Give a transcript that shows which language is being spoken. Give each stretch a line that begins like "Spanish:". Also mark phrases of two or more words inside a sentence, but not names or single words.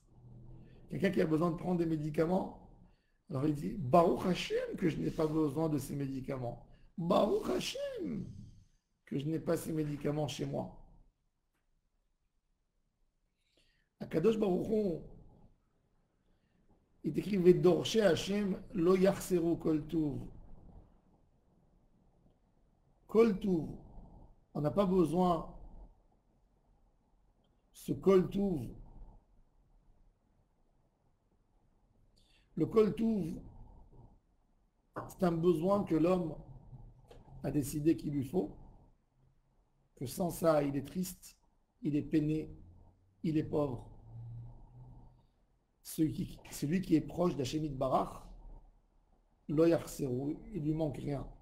French: Quelqu'un qui a besoin de prendre des médicaments, alors il dit,
Hebrew: ברוך השם,
French: que je n'ai pas besoin de ces médicaments.
Hebrew: ברוך השם,
French: que je n'ai pas ces médicaments chez moi.
Hebrew: הקדוש ברוך הוא,
French: il décrit
Hebrew: ודורשי השם לא יחסרו כל טוב. כל טוב.
French: On n'a pas besoin ce
Hebrew: כל טוב.
French: Le
Hebrew: כל טוב,
French: c'est un besoin que l'homme a décidé qu'il lui faut, que sans ça, il est triste, il est peiné, il est pauvre. Celui qui est proche d'
Hebrew: השם יתברך, לא יחסרו,
French: il lui manque rien.